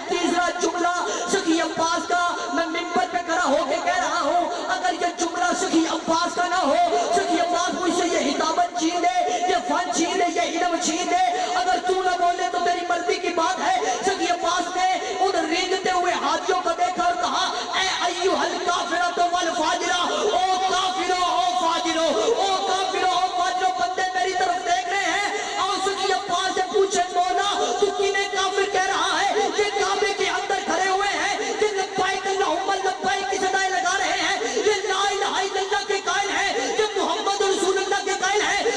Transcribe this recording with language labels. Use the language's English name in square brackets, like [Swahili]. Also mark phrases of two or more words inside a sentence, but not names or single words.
[Urdu] تیسرا جملہ سخی عباس کا میں منبر پہ کھڑا ہو کے کہہ رہا ہوں اگر یہ جملہ سخی عباس کا نہ ہو سخی عباس مجھ سے یہ ہدایت چھین دے یہ فن چھین دے یہ علم چھین دے. اگر تو نہ بولے تو تیری مرضی کی بات ہے. سخی عباس نے ان رینگتے ہوئے حاجیوں کو دیکھا اور کہا اے [Arabic] ایھا الکافرۃ والفاجرہ. [Urdu] او کافرو او فاجرو او کافرو او فاجرو. بندے میری طرف دیکھ رہے ہیں اور سخی عباس سے پوچھے مولا تو کنہیں کافر کہہ رہا ہے. یہ کعبے کے اندر کھڑے ہوئے ہیں یہ [Arabic] لبیک اللہم لبیک [Urdu] کی صدائیں لگا رہے ہیں یہ [Arabic] لا الہ الا اللہ [Urdu] کے قائل ہیں یہ [Arabic] محمد رسول اللہ [Urdu] کے قائل ہیں.